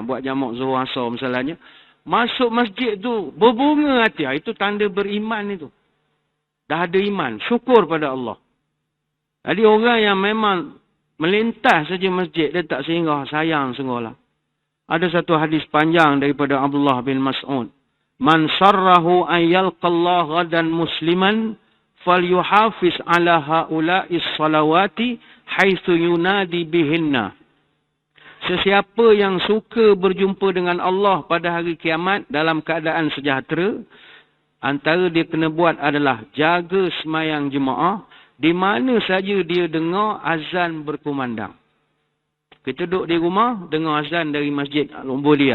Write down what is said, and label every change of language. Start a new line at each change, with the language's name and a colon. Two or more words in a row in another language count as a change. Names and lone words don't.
Malay: Buat jamak Zuhur Asar misalnya. Masuk masjid tu, berbunga hati. Itu tanda beriman itu. Dah ada iman. Syukur pada Allah. Jadi orang yang memang melintas saja masjid, dia tak singgah, sayang sungguhlah. Ada satu hadis panjang daripada Abdullah bin Mas'ud.
Arabic: من سره أن يلقى الله غدا مسلما فليحافظ على هؤلاء الصلوات حيث ينادى بهن.
Malay: Sesiapa yang suka berjumpa dengan Allah pada hari kiamat dalam keadaan sejahtera, antara dia kena buat adalah jaga semayang jemaah di mana saja dia dengar azan berkumandang. Kita duduk di rumah, dengar azan dari Masjid Al-Ubudiyah.